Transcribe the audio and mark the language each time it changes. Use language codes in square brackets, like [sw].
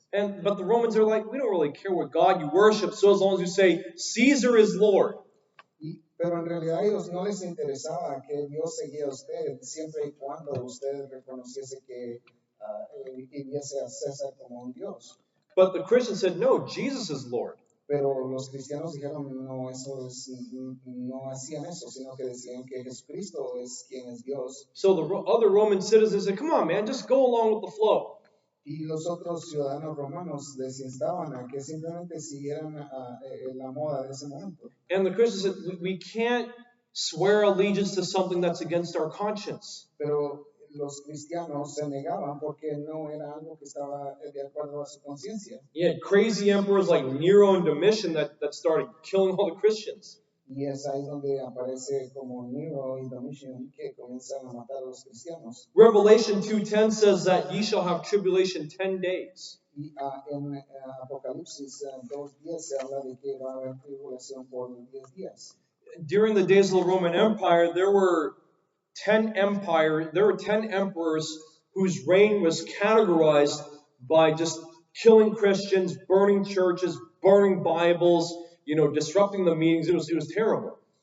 [en] But the Romans are like, we don't really care what God you worship, so as long as you say, Caesar is Lord. [es] Pero en realidad a ellos no les interesaba que Dios seguía a usted, siempre y cuando usted reconociese que viese a César como un Dios. [en] But the Christians said, no, Jesus is Lord. [es] Pero los cristianos dijeron, no, no hacían eso, sino que decían que Jesucristo es quien es Dios. [en] So the other Roman citizens said, come on, man, just go along with the flow. [es] Y los otros ciudadanos romanos les instaban a que simplemente siguieran la moda de ese momento. [en] And the Christians said, we can't swear allegiance to something that's against our conscience. [es] Pero los cristianos se negaban porque no era algo que estaba de acuerdo a su conciencia. [en] You had crazy emperors like Nero and Domitian that started killing all the Christians. [es] Y es ahí donde aparece como Nero y Domitian que comienzan a matar a los cristianos. [en] Revelation 2:10 says that ye shall have tribulation 10 days. [es] Y en Apocalipsis 2:10 se habla de que va a haber tribulación por 10 días. [en] During the days of the Roman Empire, there were 10 emperors whose reign was categorized by just killing Christians, burning churches, burning Bibles, disrupting the meetings. It was terrible.